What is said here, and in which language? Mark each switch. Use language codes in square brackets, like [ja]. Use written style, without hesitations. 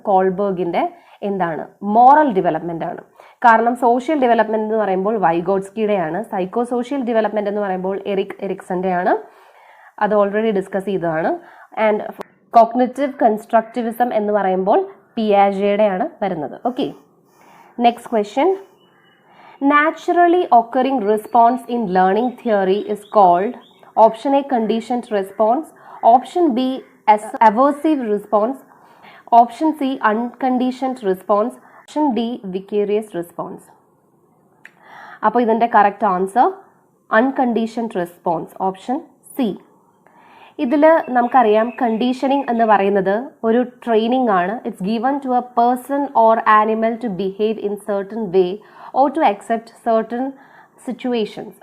[ml] കോൾബർഗിൻ്റെ എന്താണ്? Moral development ആണ്. കാരണം സോഷ്യൽ ഡെവലപ്മെൻറ്റ് എന്ന് പറയുമ്പോൾ വൈഗോട്സ്കിയുടെയാണ്. സൈക്കോ സോഷ്യൽ ഡെവലപ്മെൻറ്റ് എന്ന് പറയുമ്പോൾ എറിക്സൻ്റെ ആണ്. അത് ഓൾറെഡി ഡിസ്കസ് ചെയ്തതാണ്. ആൻഡ് കോഗ്നിറ്റീവ് കൺസ്ട്രക്റ്റിവിസം എന്ന് പറയുമ്പോൾ പിയാജെയുടെ ആണ് വരുന്നത്. [en] Okay, next question. Naturally occurring response in learning theory is called option A, conditioned response, option B, aversive response, option C, unconditioned response, option D, vicarious response. [ml] അപ്പോൾ ഇതിൻ്റെ [en] Correct answer unconditioned response, option C. [ml] ഇതിൽ നമുക്കറിയാം conditioning എന്ന് പറയുന്നത് ഒരു training ആണ്. [en] It's given to a person or animal to behave in certain way or to accept certain situations.